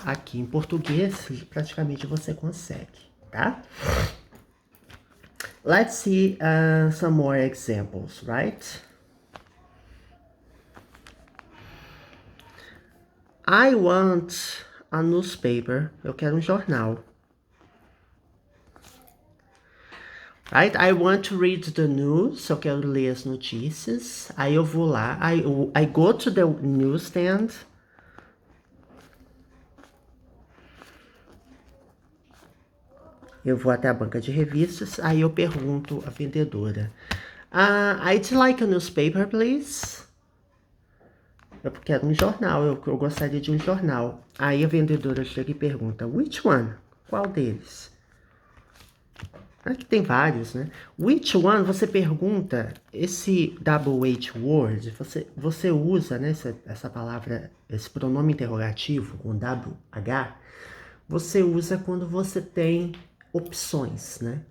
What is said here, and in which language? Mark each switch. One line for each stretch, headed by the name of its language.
Portuguese: Aqui em português, praticamente você consegue, tá?
English: Let's see some more examples, right? I want a newspaper.
Portuguese: Eu quero um jornal.
English: Right? I want to read the news.
Portuguese: Eu quero ler as notícias. Aí eu vou lá.
English: I go to the newsstand.
Portuguese: Eu vou até a banca de revistas. Aí eu pergunto à vendedora.
English: I'd like a newspaper, please.
Portuguese: Eu quero um jornal. Eu gostaria de um jornal. Aí a vendedora chega e pergunta.
English: Which one?
Portuguese: Qual deles? Aqui tem vários, né? Which one, você pergunta, esse double H word, você usa, né, essa palavra, esse pronome interrogativo com WH, você usa quando você tem opções, né?